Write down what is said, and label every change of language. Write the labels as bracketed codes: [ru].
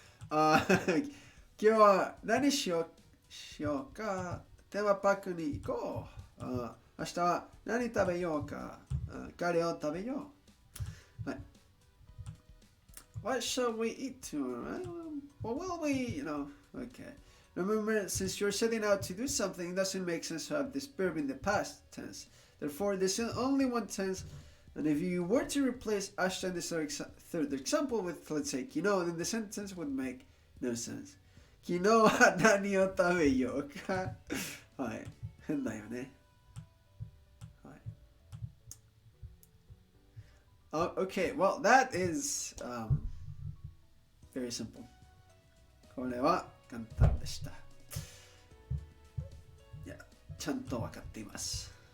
[ja] 今日は何しようかテーマパークに行こう。明日は何食べようかカレーを食べよう。はい。 [en] What shall we eat tomorrow? What will we, okay. Remember, since you're setting out to do something, it doesn't make sense to have this verb in the past tense. Therefore, there's only one tense, and if you were to replace ashita in the third example with, let's say, kino, then the sentence would make no sense. [ja] Kino wa nani o tabeyou ka? はい。変だよね。はい。 [en] Okay, well, that is very simple. [ja] これは簡単でした。いや、ちゃんと分かっています。